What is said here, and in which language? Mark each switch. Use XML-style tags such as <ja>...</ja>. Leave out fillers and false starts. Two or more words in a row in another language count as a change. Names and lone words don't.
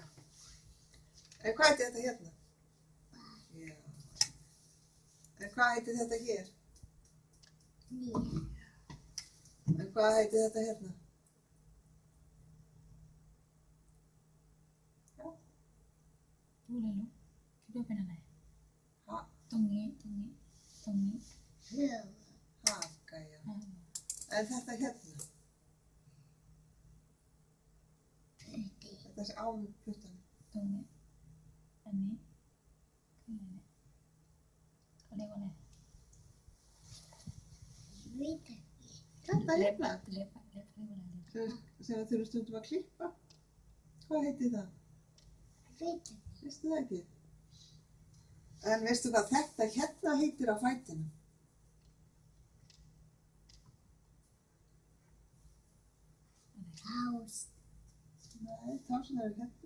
<is>En hvað heitir þetta hérna? Já. En hvað heitir þetta hér? nýja En hvað heitir þetta hérna? Já.</is> <th>พูดเลยลูกคิดว่าเป็นอะไร</th> <is>Ha,</is> <th>ตรงนี้</th> <is>hög haka, já. En þetta hérna? Þetta er án puttanum.</is> <th>ตรงนี้อันนี้คืออะไรเนี่ยเขาเรียกว่าอะไร</th> <is>veit ekki Þetta hérna?</is> <th>เล็บเขาเรียกว่าอะไรเล็บ</th> <is>Sem við þurfum stundum að klippa. Hvað heitir það? veit ekki Veistu það ekki? En veistu hvað þetta hérna heitir á fætinum? hás Nei, tásin eru hérna.</is>